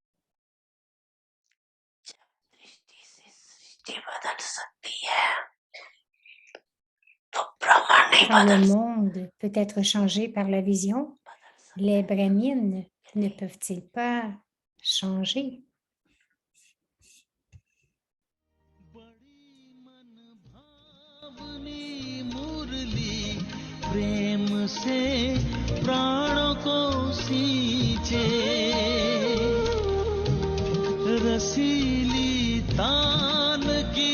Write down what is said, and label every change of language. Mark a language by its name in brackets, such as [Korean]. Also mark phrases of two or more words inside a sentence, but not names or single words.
[French] Quand le monde peut être changé par la vision, les brahmines ne peuvent-ils pas changer? [Hindi] प्रेम से प्राणों को सींचे रसीली तान की